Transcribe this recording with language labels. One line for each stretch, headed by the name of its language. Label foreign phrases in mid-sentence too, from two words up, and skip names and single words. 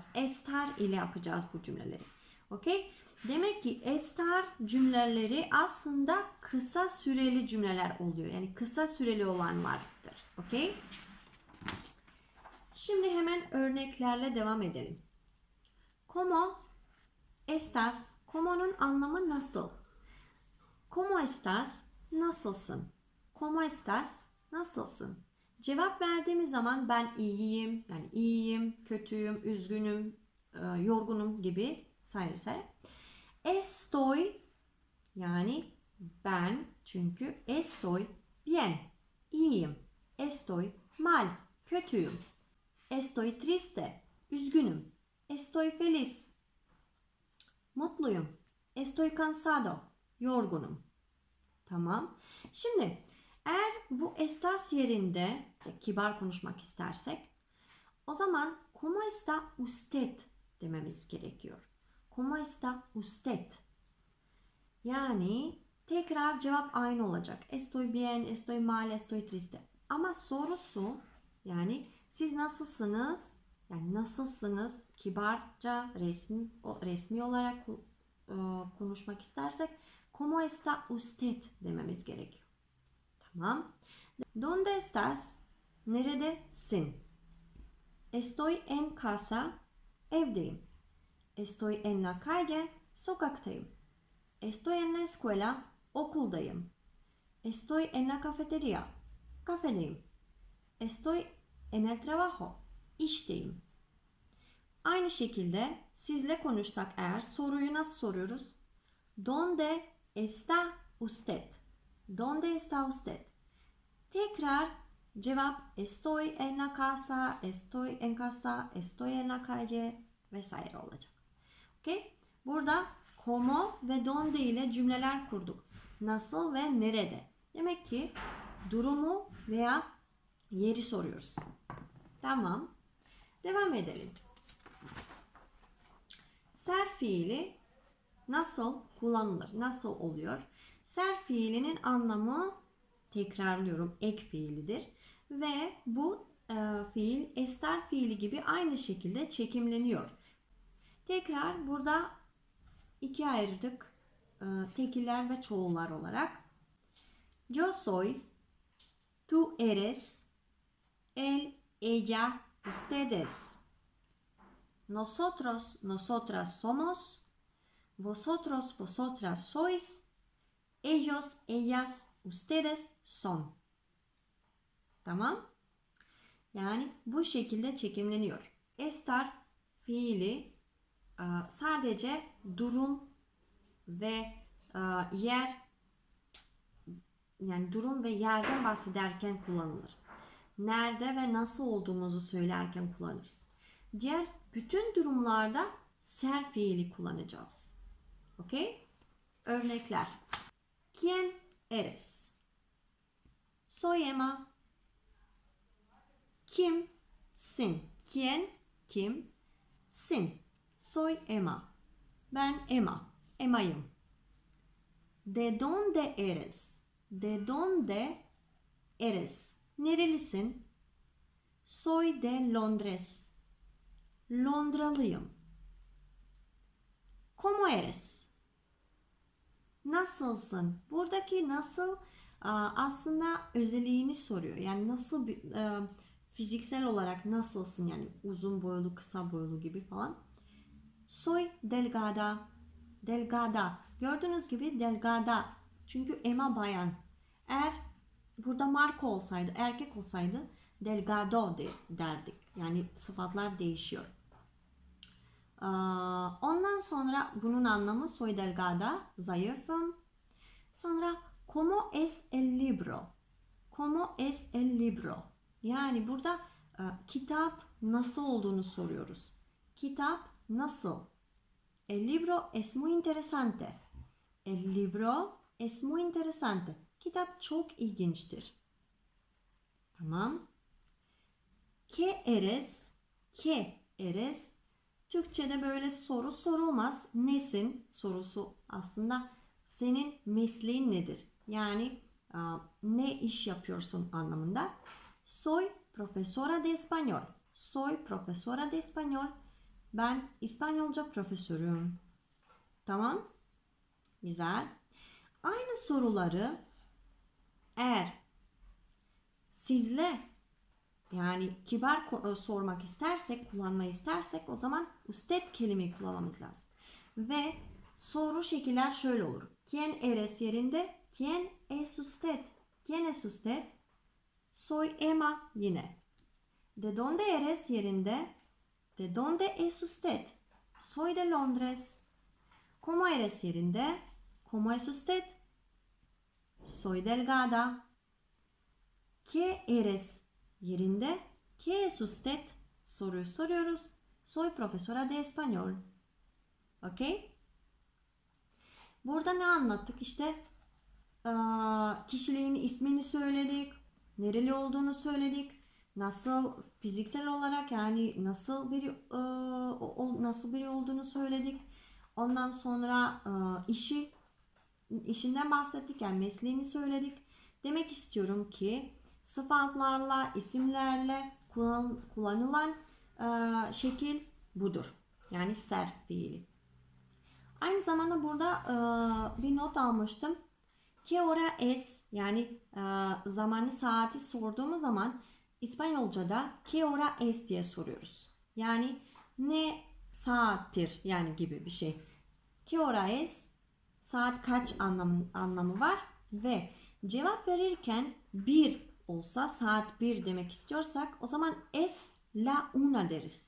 Turkish: Estar ile yapacağız bu cümleleri. Okey? Demek ki estar cümleleri aslında kısa süreli cümleler oluyor. Yani kısa süreli olanlardır. Okey? Şimdi hemen örneklerle devam edelim.
Spanish: Como estás?
Turkish: Como'nun anlamı nasıl?
Spanish: ¿Cómo estás?
Turkish: Nasılsın?
Spanish: ¿Cómo estás?
Turkish: Nasılsın? Cevap verdiğimiz zaman ben iyiyim, yani iyiyim, kötüyüm, üzgünüm, yorgunum gibi sayarsak. Estoy, yani ben, çünkü
Spanish: estoy bien,
Turkish: iyiyim.
Spanish: Estoy mal, kötüyüm. Estoy triste, üzgünüm. Estoy feliz, mutluyum. Estoy cansado,
Turkish: yorgunum. Tamam. Şimdi eğer bu estás yerinde kibar konuşmak istersek o zaman
Spanish: ¿cómo está usted
Turkish: dememiz gerekiyor.
Spanish: ¿Cómo está usted?
Turkish: Yani tekrar cevap aynı olacak.
Spanish: Estoy bien, estoy mal, estoy triste.
Turkish: Ama sorusu, yani siz nasılsınız? Yani nasılsınız? Kibarca resmi olarak konuşmak istersek
Spanish: ¿cómo está usted
Turkish: dememiz gerekiyor. Tamam.
Spanish: ¿Dónde estás? Neredesin? Estoy en casa. Evdeyim. Estoy en la calle. Sokaktayım. Estoy en la escuela. Okuldayım. Estoy en la cafetería. Kafedeyim. Estoy en el trabajo.
Turkish: İşteyim. Aynı şekilde sizle konuşsak eğer soruyu nasıl soruyoruz?
Spanish: ¿Dónde está usted? ¿Dónde está usted?
Turkish: Tekrar cevap
Spanish: estoy en la casa, estoy en casa, estoy en la calle
Turkish: vesaire olacak. Okay? Burada como ve donde ile cümleler kurduk. Nasıl ve nerede? Demek ki durumu veya yeri soruyoruz. Tamam. Devam edelim. Ser fiili nasıl kullanılır? Nasıl oluyor? Ser fiilinin anlamı, tekrarlıyorum, ek fiilidir. Ve bu fiil estar fiili gibi aynı şekilde çekimleniyor. Tekrar burada ikiye ayırdık. Tekiller ve çoğullar olarak.
Spanish: Yo soy, tú eres, él, ella, ustedes. Nosotros, nosotras somos. Vosotros, vosotras sois. Ellos, ellas, ustedes son.
Turkish: Tamam? Yani bu şekilde çekimleniyor. Estar fiili sadece durum ve yer, yani durum ve yerden bahsederken kullanılır. Nerede ve nasıl olduğumuzu söylerken kullanırız. Diğer bütün durumlarda ser fiili kullanacağız. Okey? Örnekler.
Spanish: ¿Quién eres? Soy Emma. Kimsin? ¿Quién? Kim?
Turkish: Sin. Soy Emma. Ben Emma. Emma'yım.
Spanish: ¿De dónde eres? ¿De dónde eres? Nerelisin? Soy de Londres. Londralıyım. ¿Cómo eres?
Turkish: Nasılsın? Buradaki nasıl aslında özelliğini soruyor. Yani nasıl bir fiziksel olarak nasılsın? Yani uzun boylu, kısa boylu gibi falan.
Spanish: Soy delgada. Delgada.
Turkish: Gördüğünüz gibi delgada. Çünkü Emma bayan. Eğer burada Marco olsaydı, erkek olsaydı delgado derdik. Yani sıfatlar değişiyor. Ondan sonra bunun anlamı
Spanish: soy delgada,
Turkish: zayıfım.
Spanish: Sonra ¿cómo es el libro? ¿Cómo es el libro?
Turkish: Yani burada kitap nasıl olduğunu soruyoruz. Kitap nasıl?
Spanish: El libro es muy interesante. El libro es muy interesante.
Turkish: Kitap çok ilginçtir. Tamam.
Spanish: ¿Qué eres? ¿Qué eres?
Turkish: Türkçe'de böyle soru sorulmaz. Nesin sorusu aslında senin mesleğin nedir? Yani ne iş yapıyorsun anlamında.
Spanish: Soy profesora de español. Soy profesora de español.
Turkish: Ben İspanyolca profesörüm. Tamam. Güzel. Aynı soruları eğer sizle yani kibar sormak istersek, kullanmayı istersek o zaman usted kelimeyi kullanmamız lazım. Ve soru şekiller şöyle olur.
Spanish: ¿Quién eres yerinde? ¿Quién es usted? ¿Quién es usted? Soy Emma yine. ¿De dónde eres yerinde? ¿De dónde es usted? Soy de Londres. ¿Cómo eres yerinde? ¿Cómo es usted? Soy delgada. ¿Qué eres yerinde? ¿Qué es usted?
Turkish: Soruyu soruyoruz.
Spanish: Soy profesora de español.
Turkish: Okey? Burada ne anlattık? İşte kişiliğin ismini söyledik. Nereli olduğunu söyledik. Nasıl fiziksel olarak yani nasıl biri olduğunu söyledik. Ondan sonra işinden bahsettik, yani mesleğini söyledik. Demek istiyorum ki sıfatlarla, isimlerle kullanılan şekil budur. Yani ser fiili. Aynı zamanda burada bir not almıştım.
Spanish: ¿Qué hora es?
Turkish: Yani zamanı, saati sorduğumuz zaman İspanyolca'da
Spanish: ¿qué hora es
Turkish: diye soruyoruz. Yani ne saattir yani gibi bir şey.
Spanish: ¿Qué hora es?
Turkish: Saat kaç anlamı var ve cevap verirken bir olsa, saat 1 demek istiyorsak o zaman
Spanish: es la una
Turkish: deriz.